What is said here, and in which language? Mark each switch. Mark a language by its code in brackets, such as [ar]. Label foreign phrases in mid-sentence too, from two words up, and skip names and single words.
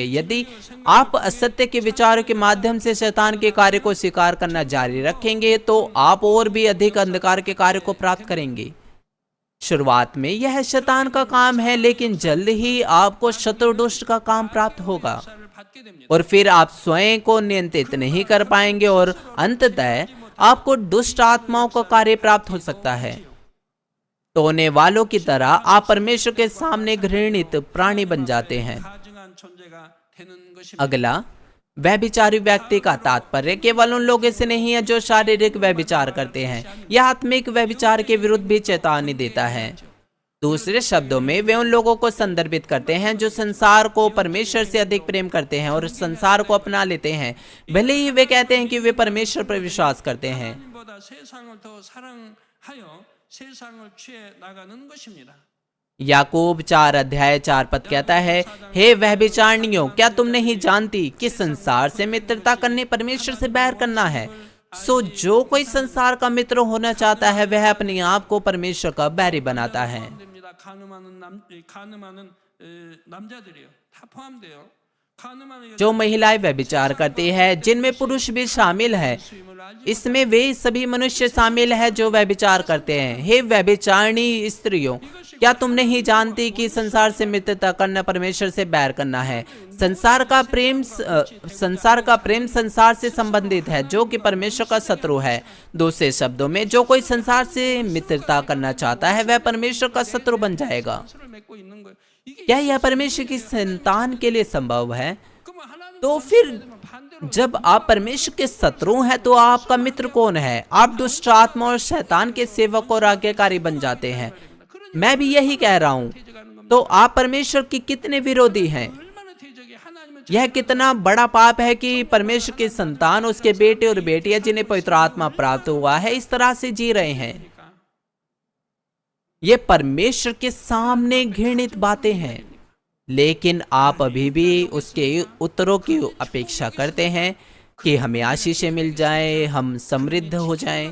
[hi] यदि आप असत्य के विचारों के माध्यम से शैतान के कार्य को स्वीकार करना जारी रखेंगे तो आप और भी अधिक अंधकार के कार्य को प्राप्त करेंगे। शुरुआत में यह शैतान का काम है, लेकिन जल्द ही आपको शत्रु दुष्ट का काम प्राप्त होगा [ko] 받게 됩니다. [hi] और फिर आप स्वयं को नियंत्रित नहीं कर पाएंगे और अंततः आपको दुष्ट आत्माओं का कार्य प्राप्त हो सकता है। टोने वालों की तरह आप परमेश्वर के सामने घृणित प्राणी बन जाते हैं। [ko] 가증한 존재가 되는 것입니다. [hi] अगला, व्यभिचारी व्यक्ति का तात्पर्य केवल उन लोगों से नहीं है जो शारीरिक व्यभिचार करते हैं। यह आत्मिक व्यभिचार के विरुद्ध भी चेतावनी देता है। दूसरे शब्दों में वे उन लोगों को संदर्भित करते हैं जो संसार को परमेश्वर से अधिक प्रेम करते हैं और संसार को अपना लेते हैं, भले ही वे कहते हैं कि वे परमेश्वर पर विश्वास करते हैं। [ko] 하나님보다 세상을 더 사랑하여 세상을 취해 나가는 것입니다. [hi] याकूब 4 अध्याय 4 पद कहता है, हे व्यभिचारिणियों, क्या तुम नहीं जानती कि संसार से मित्रता करने परमेश्वर से बैर करना है? सो जो कोई संसार का मित्र होना चाहता है वह अपने आप को परमेश्वर का बैरी बनाता है। [ko] 됩니다. 가늠하는 남자들이요. 다 포함돼요. 가늠하는 [hi] जो महिलाएं व्यभिचार करती है, जिनमें पुरुष भी शामिल है, इसमें वे सभी मनुष्य शामिल है जो व्यभिचार करते हैं। हे व्यभिचारिणी स्त्रियों, क्या तुम नहीं जानती कि संसार से मित्रता करना परमेश्वर से बैर करना है? संसार का प्रेम संसार से संबंधित है जो कि परमेश्वर का शत्रु है। दूसरे शब्दों में, जो कोई संसार से मित्रता करना चाहता है वह परमेश्वर का शत्रु बन जाएगा। [ko] 서로 맺고 있는 거예요. 이게 [hi] क्या यह परमेश्वर की संतान के लिए संभव है? [ko] 그러면 하나님 [hi] तो फिर जब आप परमेश्वर के शत्रु हैं तो आपका मित्र कौन है? आप दुष्ट आत्मा और शैतान के सेवक और आज्ञाकारी बन जाते हैं। मैं भी यही कह रहा हूँ। तो आप परमेश्वर की कितने विरोधी हैं? [ko] 얼마나 대적이 하나님을 [hi] यह कितना बड़ा पाप है कि परमेश्वर के संतान, उसके बेटे और बेटियां जिन्हें पवित्र आत्मा प्राप्त हुआ है, इस तरह से जी रहे हैं। ये परमेश्वर के सामने घृणित बातें हैं, लेकिन आप अभी भी उसके उत्तरों की अपेक्षा करते हैं कि हमें आशीषें मिल जाए, हम समृद्ध हो जाएं।